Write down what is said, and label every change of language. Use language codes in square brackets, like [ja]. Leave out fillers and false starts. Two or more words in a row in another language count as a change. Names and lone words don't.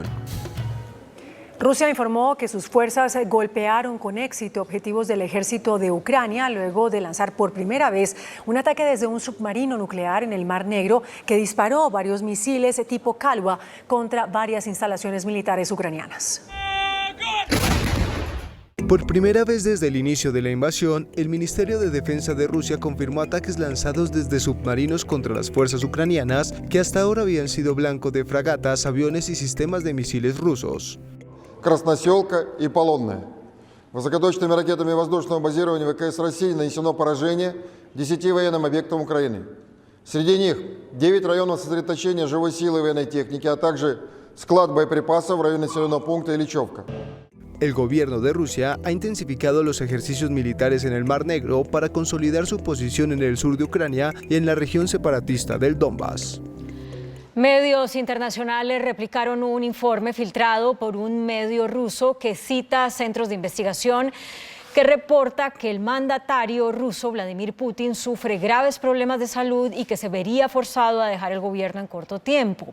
[es] Rusia informó que sus fuerzas golpearon con éxito objetivos del ejército de Ucrania luego de lanzar por primera vez un ataque desde un submarino nuclear en el Mar Negro que disparó varios misiles tipo Kalwa contra varias instalaciones militares ucranianas. Por primera vez desde el inicio de la invasión, el Ministerio de Defensa de Rusia confirmó ataques lanzados desde submarinos contra las fuerzas ucranianas que hasta ahora habían sido blanco de fragatas, aviones y sistemas de misiles rusos. [ru] Красноселка и Полонная. Высокоточными ракетами воздушного базирования ВКС России нанесено поражение 10 военным объектам Украины. Среди них 9 районов сосредоточения живой силы и военной техники, а также склад боеприпасов в районе населенного пункта Ильичевка. [es] El gobierno de Rusia ha intensificado los ejercicios militares en el Mar Negro para consolidar su posición en el sur de Ucrania y en la región separatista del Donbass. Medios internacionales replicaron un informe filtrado por un medio ruso que cita centros de investigación que reporta que el mandatario ruso Vladimir Putin sufre graves problemas de salud y que se vería forzado a dejar el gobierno en corto tiempo.